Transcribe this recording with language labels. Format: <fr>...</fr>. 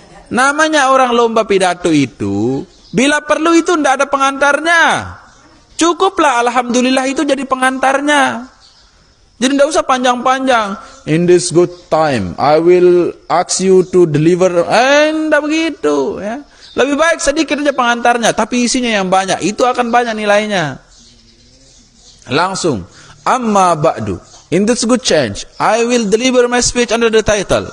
<id>Namanya orang lomba pidato itu, bila perlu itu tidak ada pengantarnya. Cukuplah alhamdulillah itu jadi pengantarnya. Jadi tidak usah panjang-panjang.</id> <en>In this good time, I will ask you to deliver.</en> <id>Tidak begitu. Ya. Lebih baik sedikit saja pengantarnya, tapi isinya yang banyak. Itu akan banyak nilainya. Langsung.</id> <ar>Amma ba'du.</ar> <en>In this good change, I will deliver my speech under the title.</en>